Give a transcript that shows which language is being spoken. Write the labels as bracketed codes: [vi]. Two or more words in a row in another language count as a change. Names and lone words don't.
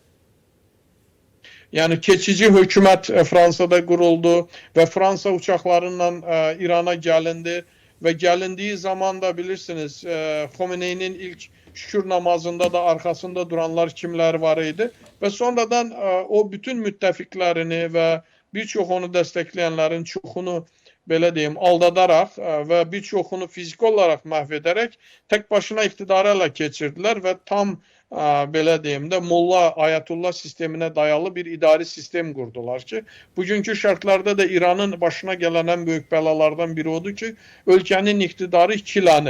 [tr] Yani keçici hükümet Fransa'da kuruldu ve Fransa uçaklarıyla İran'a gelindi ve gelindiği zaman da bilirsiniz Khomeini'nin ilk şükür namazında da arkasında duranlar kimler var idi ve [az] sonradan o [tr] bütün müttefiklerini ve birçok onu destekleyenlerin [az] çoxunu belə deyim, aldadaraq və bir çoxunu fiziki olaraq məhv edərək tək başına iqtidarı ələ keçirdilər və tam belə deyim də Molla Ayətullah sisteminə dayalı bir idari sistem qurdular ki, bugünkü şərtlərdə də İranın başına gələn ən böyük bəlalardan biri odur ki, ölkənin iqtidarı ikilənib.